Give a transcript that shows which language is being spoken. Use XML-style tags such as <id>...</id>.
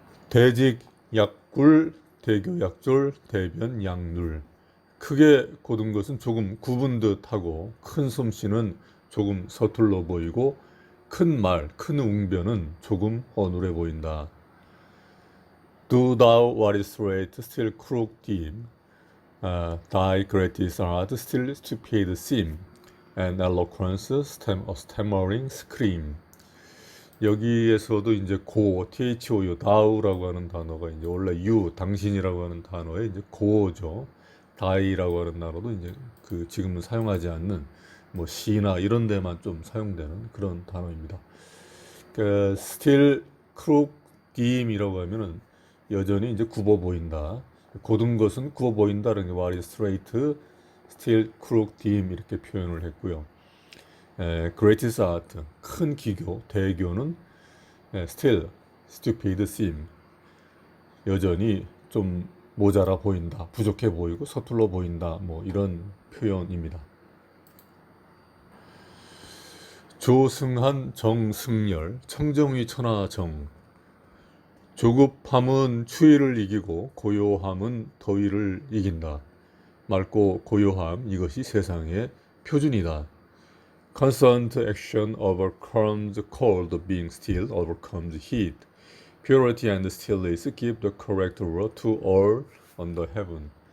<ko>대직 약굴, 대교 약졸, 대변 약눌. 크게 고든 것은 조금 굽은 듯하고 큰 솜씨는 조금 서툴러 보이고 큰 말, 큰 웅변은 조금 어눌해 보인다.</ko> <en>Do thou what is straight, still crooked seem. Thy greatest art still stupid seem. And eloquence, stammering scream.</en> <ko>여기에서도 이제 THOU, thou라고 하는 단어가 이제 원래 you, 당신이라고 하는 단어에 이제 고어죠. thy라고 하는 단어도 이제 그 지금은 사용하지 않는 뭐 시나 이런 데만 좀 사용되는 그런 단어입니다. 그</ko> <en>still crooked seem</en> <ko>이라고 하면은 여전히 이제 굽어 보인다. 고든 것은 굽어 보인다는 게</ko> <en>what is straight, still crooked seem</en> <ko>이렇게 표현을 했고요.</ko> <en>greatest art,</en> <ko>큰 기교, 대교는</ko> <en>still stupid seem,</en> <ko>여전히 좀 모자라 보인다, 부족해 보이고 서툴러 보인다, 뭐 이런 표현입니다. 조승한 정승열, 청정위 천하정. 조급함은 추위를 이기고 고요함은 더위를 이긴다. 맑고 고요함, 이것이 세상의 표준이다.</ko> <en>Constant action overcomes cold, being still overcomes heat. Purity and stillness give the correct word to all under heaven.</en>